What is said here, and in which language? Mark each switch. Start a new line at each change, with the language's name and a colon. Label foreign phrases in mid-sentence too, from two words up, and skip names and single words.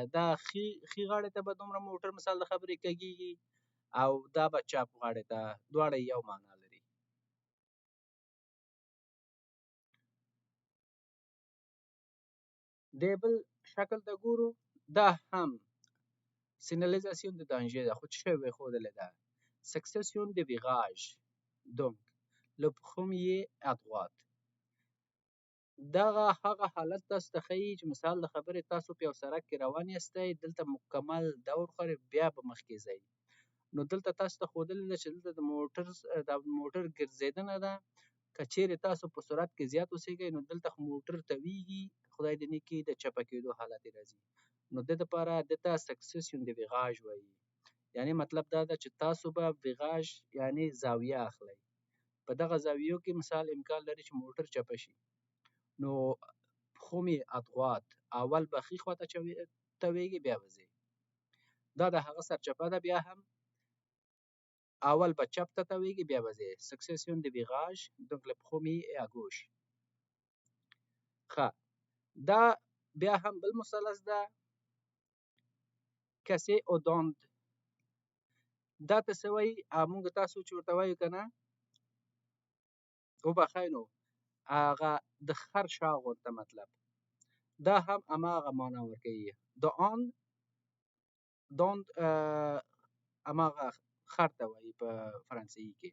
Pashto: دا ښي غاړې ته به دومره موټر مثال د خبرې کږېږي او دا به چپ غاړې ته، دواړه یو معنا لري. د بل شکل ته ګورو، دا هم
French: signalisation de danger
Pashto: ده، خو څه شی به یې ښودلې ده؟
French: succession de virage donc le premier à droite.
Pashto: دغه هغه حالت تاسو ته ښیي چې مثال د خبرې تاسو په یو سړک کې روان یاستئ، دلته مکمل دور خورئ بیا به مخکې ځئ، نو دلته تاسو ته ښودلې ده چې دلته د موټر ګرځېدنه ده. که چیرې تاسو په سرعت کې زیات اوسېږئ نو دلته موټر تویږي، خدای دې نه کړي د چپه کېدو حالت یې راځي. نو د دپاره دې ته
French: succession de virage
Pashto: وایي. یعنې مطلب دا ده چې تاسو به ویغاژ یعنې زاویه اخلئ. په دغه زاویو کې مثال امکان لري چې موټر چپه شي. نو
French: premier à droite
Pashto: اول به ښي خواته تویږي بیا به ځئ. دا د هغه سرچپه ده، بیا هم اول به چپ ته تویږي بیا به ځئ.
French: succession de virage donc le premier est à gauche.
Pashto: ښه دا بیا هم بل مثلث ده
French: casser aux dents.
Pashto: دا ته څه وایي؟ موږ تاسو چې ورته وایو که نه وبښئ نو هغه د خر شا غونته مطلب، دا هم هماغه معنا ورکوي. داند هماغه خر ته وایي په فرانسوي کې.